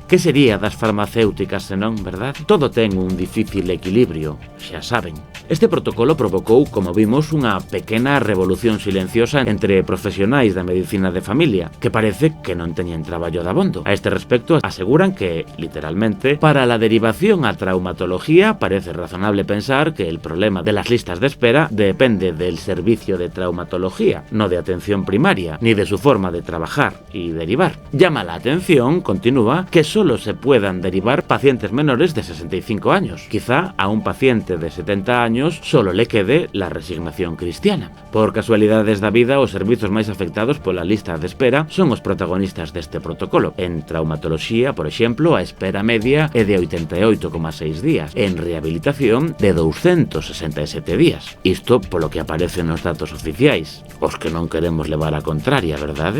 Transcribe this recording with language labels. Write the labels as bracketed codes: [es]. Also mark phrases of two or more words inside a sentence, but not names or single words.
[gl] Que sería das farmacéuticas senón, verdad? Todo ten un difícil equilibrio, xa saben. Este protocolo provocou, como vimos, unha pequena revolución silenciosa entre profesionais da medicina de familia, que parece que non teñen traballo dabondo. A este respecto aseguran que, [es] literalmente, para la derivación a traumatología parece razonable pensar que el problema de las listas de espera depende del servicio de traumatología, no de atención primaria, ni de su forma de trabajar y derivar. Llama la atención, continúa, que solo se puedan derivar pacientes menores de 65 años. Quizá a un paciente de 70 años solo le quede la resignación cristiana. [gl] Por casualidades da vida, os servizos máis afectados pola lista de espera son os protagonistas deste protocolo. En traumatoloxía, por exemplo, a espera media é de 88,6 días. En rehabilitación, de 267 días. Isto polo que aparece nos datos oficiais. Os que non queremos levar a contraria, verdade?